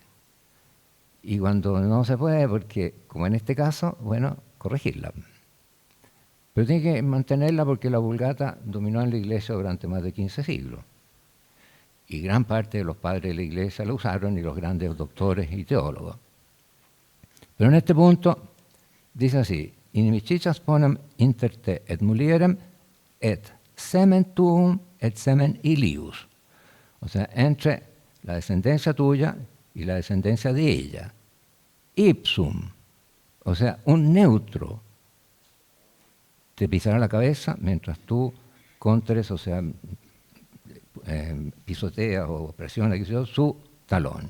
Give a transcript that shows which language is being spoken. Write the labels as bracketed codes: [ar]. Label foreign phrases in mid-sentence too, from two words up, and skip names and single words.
[es] Y cuando no se puede, porque, como en este caso, bueno, corregirla. Pero tiene que mantenerla porque la Vulgata dominó en la Iglesia durante más de 15 siglos. Y gran parte de los padres de la Iglesia la usaron y los grandes doctores y teólogos. Pero en este punto dice así, [la] inimicitas ponam inter te et mulierem et semen tuum et semen illius. [es] O sea, entre la descendencia tuya y la descendencia de ella. Ipsum, o sea, un neutro, te pisará la cabeza mientras tú contres, o sea, pisoteas o presionas su talón.